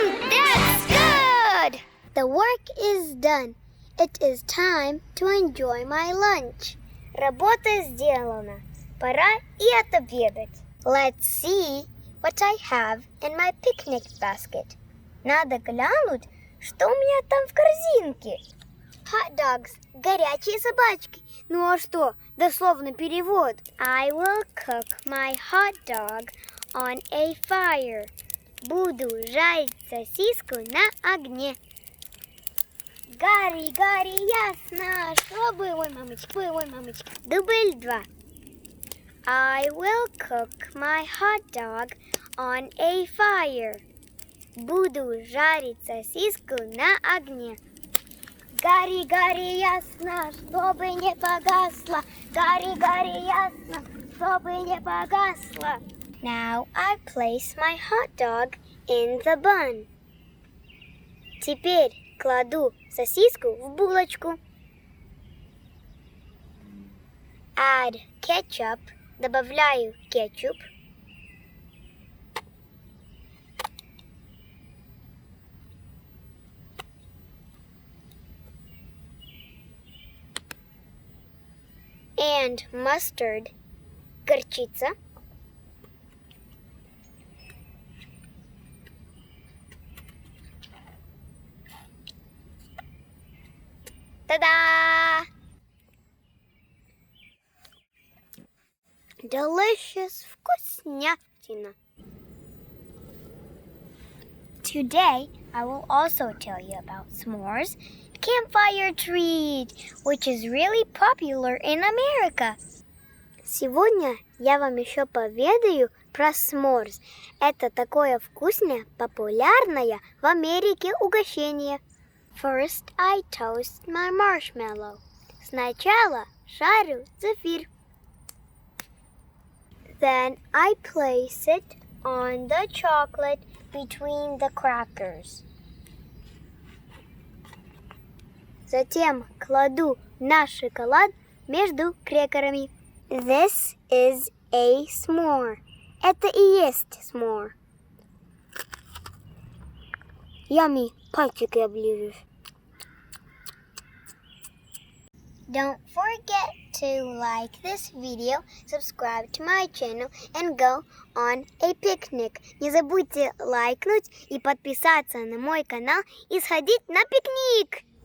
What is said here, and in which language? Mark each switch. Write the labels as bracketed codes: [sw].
[en] That's good! The work is done. It is time to enjoy my lunch. [ru] Работа сделана. Пора и отобедать. [en] Let's see what I have in my picnic basket. [ru] Надо глянуть, что у меня там в корзинке. [en] Hot dogs. [ru] Горячие собачки. Ну а что? Дословно перевод. [en] I will cook my hot dog on a fire. [ru] Буду жарить сосиску на огне. Гори, гори, ясно. Что было, мамочка? Дубль 2. [en] I will cook my hot dog on a fire. [ru] Буду жарить сосиску на огне. Гори, гори, ясно, чтобы не погасло. Гори, гори, ясно, чтобы не погасло. [en] Now I place my hot dog in the bun. [ru] Теперь кладу сосиску в булочку. [en] Add ketchup. [ru] Добавляю кетчуп. [en] And mustard. [ru] Горчица. Та-да! [en] Delicious, [ru] вкуснятина. [en] Today, I will also tell you about s'mores, a campfire treat, which is really popular in America. [ru] Сегодня я вам еще поведаю про s'mores. Это такое вкусное, популярное в Америке угощение. [en] First, I toast my marshmallow. [ru] Сначала жарю зефир. [en] Then I place it on the chocolate between the crackers. [ru] Затем кладу наш шоколад между крекерами. [en] This is a s'more. [ru] Это и есть s'more. [en] Yummy, [ru] пальчики оближешь. [en] Don't forget to like this video, subscribe to my channel and go on a picnic. [ru] Не забудьте лайкнуть и подписаться на мой канал и сходить на пикник.